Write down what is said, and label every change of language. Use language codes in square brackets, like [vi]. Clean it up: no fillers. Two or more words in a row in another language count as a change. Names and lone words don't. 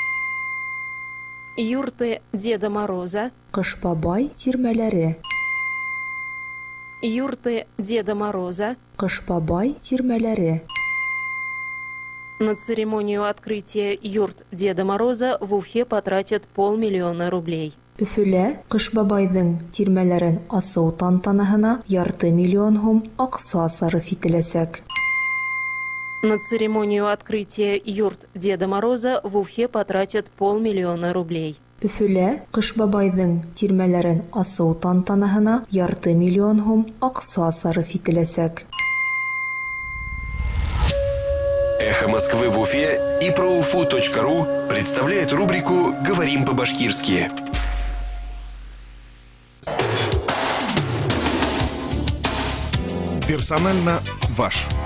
[ru] Юрты Деда Мороза. [ba] Кыш бабай тирмәләре. [ru] Юрты Деда Мороза. [ba] Кыш бабай тирмәләре. [ru] На церемонию открытия юрт Деда Мороза в Уфе потратят 500 000 рублей. [ba] Өфөлә Кыш бабайдың тирмәләрен асу тантанаһына 500 000 һум акса сарыф ителәсәк. [ru] На церемонию открытия юрт Деда Мороза в Уфе потратят 500 000 рублей. [ba] Өфөлә Кыш бабайдың тирмәләрен асу тантанаһына 500 000 һум акса сарыф ителәсәк. [ru] «Эхо Москвы» в Уфе и проуфу.ру представляет рубрику «Говорим по-башкирски». Персонально ваш.